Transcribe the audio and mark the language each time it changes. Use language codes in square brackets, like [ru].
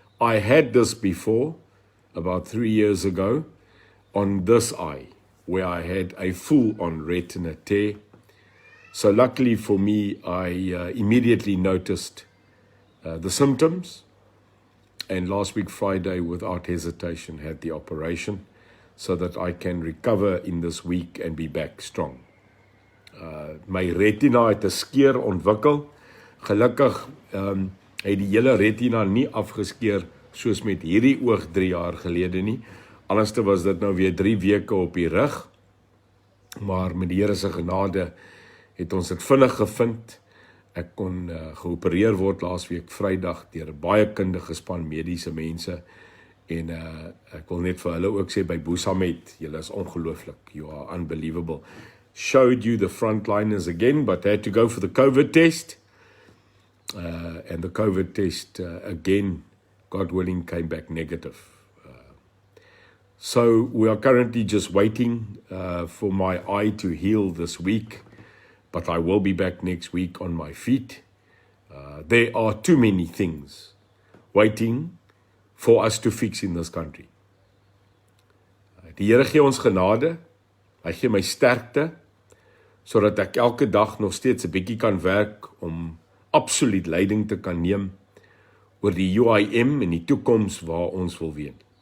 [en] I had this before, about 3 years ago, on this eye, where I had a full-on retina tear. So luckily for me, I immediately noticed the symptoms, and last week Friday, without hesitation, had the operation so that I can recover in this week and be back strong. [af] My retina het 'n skeur ontwikkel. Gelukkig het die hele retina nie afgeskeur soos met hierdie oog 3 jaar gelede nie. Anderste was dit nou weer 3 weke op die rug. Maar met die Here se genade het ons dit vinnig gevind. Ek kon geopereer word laasweek Vrydag deur 'n baie kundige span mediese mense. En ek wil net vir hulle ook sê by Boesamet, julle is ongelooflik. [en] You are unbelievable. Showed you the frontliners again, but had to go for the COVID test. And the COVID test again, God willing, came back negative. So we are currently just waiting for my eye to heal this week, but I will be back next week on my feet. There are too many things waiting for us to fix in this country. [af] Die Here gee ons genade, hy gee my sterkte, sodat ek elke dag nog steeds 'n bietjie kan werk om absoluut leiding te kan neem oor die UIM en die toekoms waar ons wil wees.